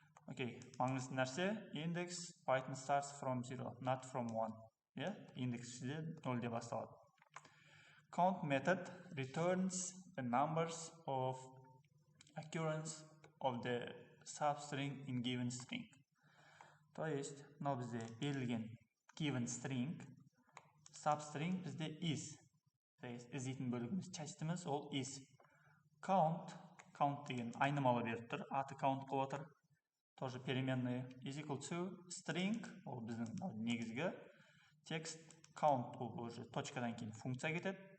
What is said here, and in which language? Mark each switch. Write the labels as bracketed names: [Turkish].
[English] Okay, [Kazakh] маңызды нәрсе, [English] index Python starts from 0, not from 1. [Kazakh] Index 0 деп басталады. [English] Count method returns the numbers of occurrence of the substring in given string. [Russian] То есть, [Kazakh] мынау бізде берілген [English] given string, [Kazakh] substring бізде is. [Russian] То есть, [Kazakh] іздейтін бөлігіміз, частымыз ол is. Count деген айнымалы беріп тұр, аты count қылып отыр. [Russian] Тоже переменные [English] is equal to string, [Kazakh] ол біздің негізгі текст, count ол уже точкадан кейін функция кетеді.